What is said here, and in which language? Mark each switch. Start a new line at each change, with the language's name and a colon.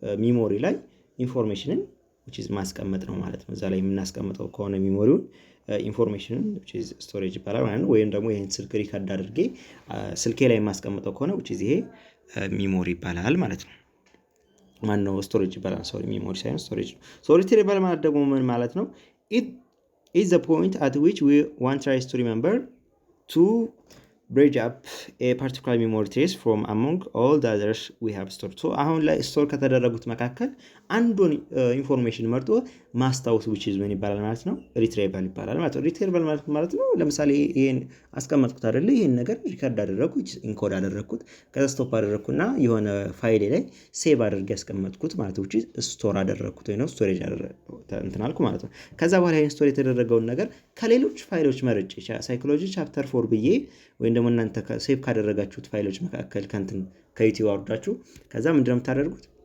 Amharic: ሚሞሪ ላይ ኢንፎርሜሽንን
English: which is
Amharic: ማስቀመጥ ነው ማለት ነው። እዛ ላይ የምናስቀምጠው ከሆነ ሚሞሪውን ኢንፎርሜሽንን which is storage ይባላል ማለት ነው። ወይም ደግሞ ይሄን ስልክ ሪከርድ አድርጌ ስልኬ ላይ የማስቀምጠው ከሆነ which is ይሄ ሚሞሪ ይባላል ማለት ነው። ማን ነው? ስቶሬጅ ይባላል። ሶሪ ሚሞሪ ሳይሆን ስቶሬጅ ነው። ሶ ሪትሪቫል ማለት ደግሞ ምን ማለት ነው?
English: it is the point at which one tries to remember to bridge up a particular memory trace from among all the others we have stored.
Amharic: so አሁን ላይ ስቶር ከተደረጉት መካከል አንዱን ኢንፎርሜሽን መርጦ ማስታወስ
English: which is
Amharic: ምን ይባላል ማለት ነው? ሪትሪቫል ይባላል ማለት ነው። ሪትሪቫል ማለት ነው ለምሳሌ ይሄን አስቀመጥኩት አይደል? ይሄን ነገር ሪከርድ አደረኩት ኢንኮድ አደረኩት ከዛ ስቶፕ አደረኩና የሆነ ፋይል ላይ ሴቭ አድርጌ ያስቀመጥኩት ማለት ነው።
English: which is
Amharic: ስቶር አደረኩት ወይ ነው ስቶሬጅ እንትን አልኩ ማለት ነው። ከዛ በኋላ ይሄን ስቶር የተደረገውን ነገር ከሌሎች ፋይሎች መርጬ ሳይኮሎጂ ቻፕተር 4 ብዬ ወይም ደግሞ እናንተ ሴቭ ካደረጋችሁት ፋይሎች መካከል ከዩቲዩብ አውርዳችሁ ከዛ ምንድነው የምታደርጉት?